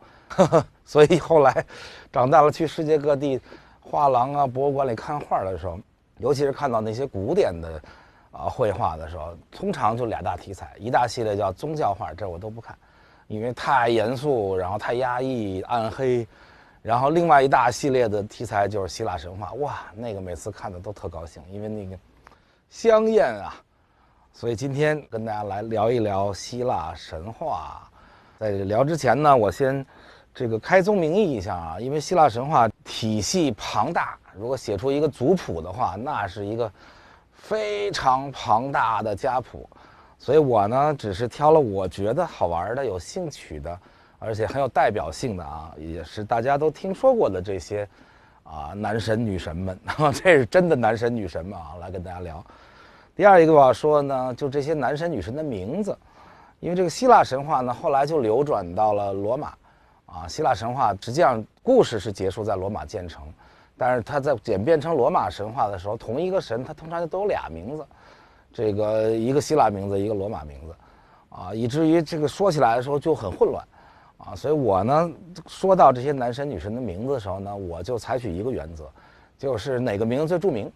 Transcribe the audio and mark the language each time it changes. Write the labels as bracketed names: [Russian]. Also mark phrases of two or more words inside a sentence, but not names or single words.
[Chinese] 所以後來長大了去世界各地畫廊啊博物館裡看畫的时候，尤其是看到那些古典的繪畫的时候，通常就2大題材，一大系列叫宗教畫，這我都不看，因為太嚴肅，然後太壓抑暗黑，然後另外一大系列的題材就是希臘神話，哇，那個每次看的都特高興，因為那個香豔啊。所以今天跟大家來聊一聊希臘神話。在聊之前呢，我先这個開宗明義一下啊，因為希臘神話體系龐大，如果寫出一個族譜的話，那是一個非常龐大的家譜。所以我呢，只是挑了我覺得好玩的、有興趣的，而且很有代表性的啊，也是大家都聽說過的這些男神女神們，這是真的男神女神們啊，來跟大家聊。第二一個我要說呢，就這些男神女神的名字，因為這個希臘神話呢，後來就流轉到了羅馬。希臘神話實際上故事是結束在羅馬建成，但是它在演變成羅馬神話的時候，同一個神它通常都有2名字，這個一個希臘名字，一個羅馬名字，以至於這個說起來的時候就很混亂，所以我呢說到這些男神女神的名字的時候呢，我就採取一個原則，就是哪個名字最著名。